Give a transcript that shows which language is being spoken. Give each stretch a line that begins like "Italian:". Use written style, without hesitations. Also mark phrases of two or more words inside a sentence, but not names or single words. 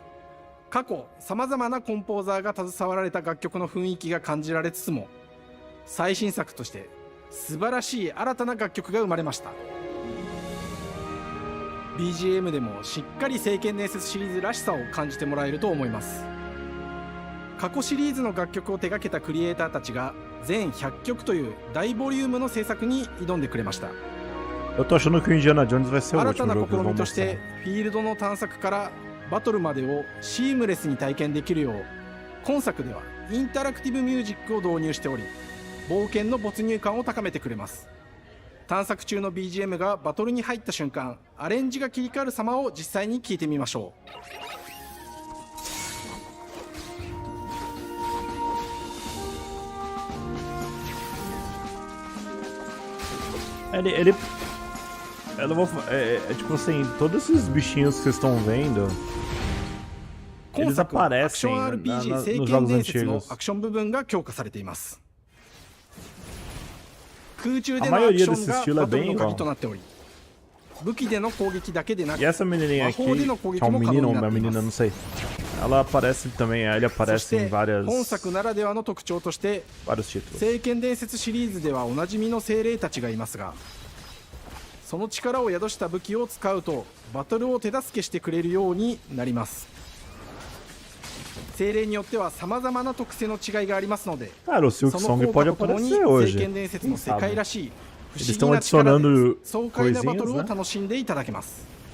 Japanese: 過去さまざまなコンポーザーが携わられた楽曲の雰囲気が感じられつつも、最新作として素晴らしい新たな楽曲が生まれました。BGM でもしっかり聖剣伝説シリーズらしさを感じてもらえると思います。過去シリーズの楽曲を手掛けたクリエイターたちが全100曲という大ボリュームの制作に挑んでくれました。
Portuguese: Eu tô achando que o Indiana Jones vai ser o
Japanese: 新た
Portuguese: último
Japanese: な
Portuguese: jogo que
Japanese: 試
Portuguese: eles
Japanese: み
Portuguese: vão
Japanese: として
Portuguese: mostrar.
Japanese: フィールドの探索からバトルまでをシームレスに体験できるよう、今作ではインタラクティブミュージックを導入しており、 冒険の没入感を高めてくれます。探索中の BGM がバトルに入った瞬間、アレンジが切り替わる様を実際に聞いてみましょう。
Portuguese: Tipo assim, todos esses bichinhos que vocês estão vendo, eles aparecem nos jogos antigos. A maioria desse estilo é bem igual. E essa menininha aqui, que é um menino ou uma menina, não sei. Ela aparece também, ele aparece em vários títulos.
Japanese: 聖剣伝説シリーズではおなじみの精霊たちがいますが、その力を宿した武器を使うとバトルを手助けしてくれるようになります。精霊によっては様々な特性の違いがありますので、その効果とともに聖剣伝説の世界らしい不思議な力で爽快なバトルを楽しんでいただけます。